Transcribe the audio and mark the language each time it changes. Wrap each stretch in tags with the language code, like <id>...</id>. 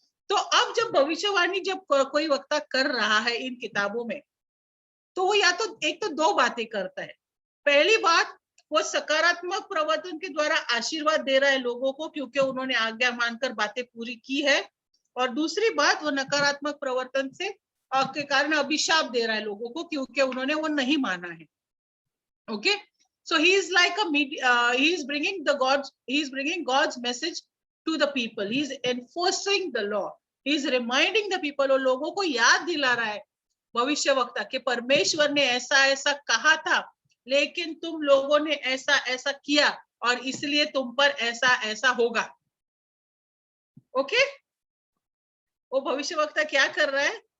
<hi>तो अब जब भविष्यवाणी जब कोई वक्ता कर रहा है इन किताबों में, तो वो या तो एक तो दो बातें करता है। पहली बात, वो सकारात्मक प्रवर्तन के द्वारा आशीर्वाद दे रहा है लोगों को क्योंकि उन्होंने आज्ञा मानकर बातें पूरी की है, और दूसरी बात, वो नकारात्मक प्रवर्तन से के कारण अभिशाप दे रहा है लोगों को क्योंकि उन्होंने वो नहीं माना है।</hi> <en>Okay, so he is like he is bringing God's message to the people. He is enforcing the law. He is reminding the people,</en> <hi>और लोगों को याद दिला रहा है भविष्यवक्ता कि परमेश्वर ने ऐसा ऐसा कहा था, लेकिन तुम लोगों ने ऐसा ऐसा किया और इसलिए तुम पर ऐसा ऐसा होगा। ओके, वो भविष्यवक्ता क्या कर रहा है?</hi>